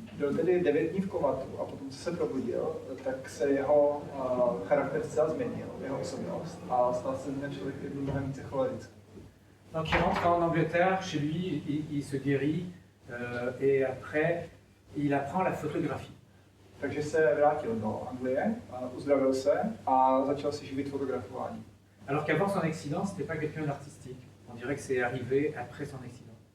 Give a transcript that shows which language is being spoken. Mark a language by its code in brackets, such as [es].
[cs] Byl tedy 9 dní v komatu a potom, co se probudil, tak se jeho charakter zcela změnil, jeho osobnost a stal se ten člověk, který byl mnohem více cholerický. [fr] Donc il rentre en Angleterre, chez lui, il se guérit et après il apprend la photographie. [cs] Takže se vrátil do Anglie, uzdravil se a začal si živit fotografování. [fr] Alors qu'avant son accident, c'était pas quelqu'un d'artistique. On dirait que c'est arrivé après son accident.